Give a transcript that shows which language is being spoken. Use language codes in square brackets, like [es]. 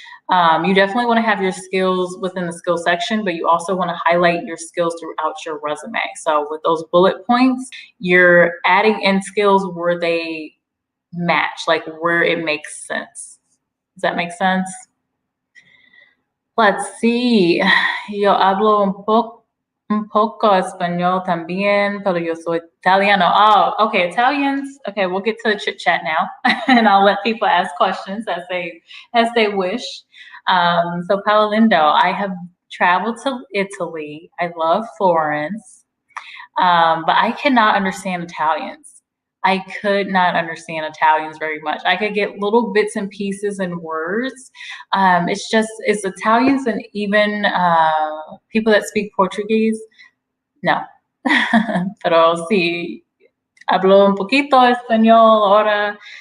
[en] You definitely want to have your skills within the skill section, but you also want to highlight your skills throughout your resume. So with those bullet points, you're adding in skills where they match, like where it makes sense. Does that make sense? Let's see. [es] Yo hablo un poco español también, pero yo soy italiano. [en] Oh, okay, Italians. Okay, we'll get to the chit chat now, and I'll let people ask questions as they wish. So Paolo Lindo, I have traveled to Italy. I love Florence, but I cannot understand Italians. I could not understand Italians very much. I could get little bits and pieces and words. It's Italians and even people that speak Portuguese. No. [es] Pero sí, hablo un poquito español ahora.